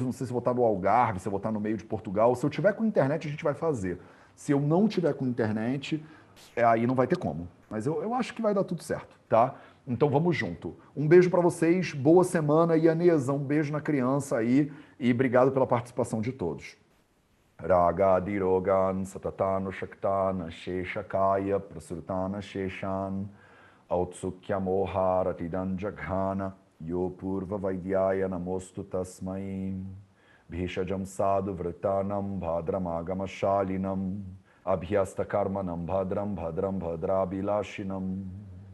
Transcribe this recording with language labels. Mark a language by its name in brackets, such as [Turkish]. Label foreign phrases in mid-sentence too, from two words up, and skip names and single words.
[Portuguese] Não sei se eu vou estar no Algarve, se eu vou estar no meio de Portugal. Se eu tiver com internet, a gente vai fazer. Se eu não tiver com internet, aí não vai ter como. Mas eu acho que vai dar tudo certo, tá? Então vamos junto. Um beijo para vocês, boa semana. E Anesa, um beijo na criança aí. E obrigado pela participação de todos. [Sanskrit] राग दिरोगान् सततनो षक्तान शेषकाय प्रसृतान शेषान् औत्सुक्य मोह रतिदान् जघान यो पूर्व वैद्याय नमोऽस्तु तस्मै भिषजां साधु व्रतानां भद्रमागम शालिनां अभ्यस्त कर्मणां भद्रं भद्रविलासिनां